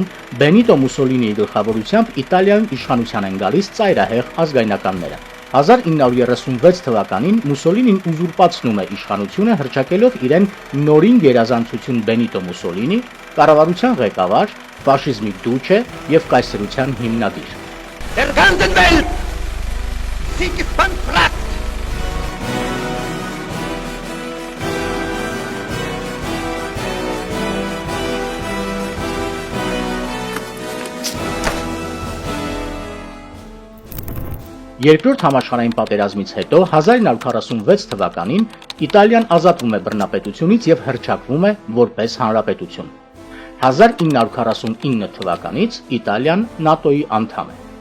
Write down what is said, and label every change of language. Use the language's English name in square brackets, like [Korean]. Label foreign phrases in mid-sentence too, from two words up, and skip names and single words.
[Armenian] Բենիտո Մուսոլինիի գլխավորությամբ Իտալիայում իշխանության են գալիս ծայրահեղ ազգայնականները։ 1936 թվականին Մուսոլինին ուզուրպացնում է իշխանությունը, հռչակելով իրեն նորին գերազանցություն Բենիտո Մուսոլինի, կառավարության ղեկավար, ֆաշիզմի դուչե եւ կայսրության հիմնադիր։ [German] Der ganzen Welt! Sie ist bankrott! [Armenian] Երկրորդ համաշխարհային պատերազմից հետո 1946 թվականին Իտալիան ազատվում է բռնապետությունից եւ հռչակվում է որպես հանրապետություն։ 1949 թվականից Իտալիան ՆԱՏՕ-ի անդամ է։